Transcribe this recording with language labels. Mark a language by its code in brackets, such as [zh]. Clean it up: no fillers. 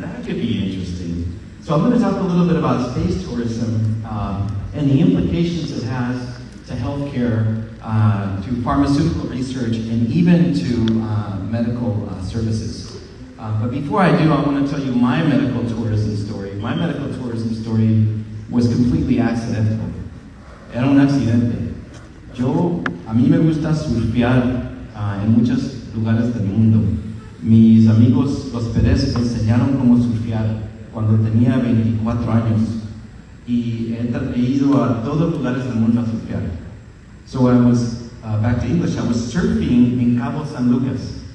[en] That could be interesting. So I'm going to talk a little bit about space tourism and the implications it has to healthcare, to pharmaceutical research, and even to medical services. But before I do, I want to tell you my medical tourism story. My medical tourism story was completely accidental. [es] Era un accidente. A mí me gusta surfear en muchos lugares del mundo. Mis amigos, los Pérez, me enseñaron cómo surfear cuando tenía 24 años. Y he ido a todos los lugares del mundo a surfear. [en] So I was, back to English, I was surfing in Cabo San Lucas.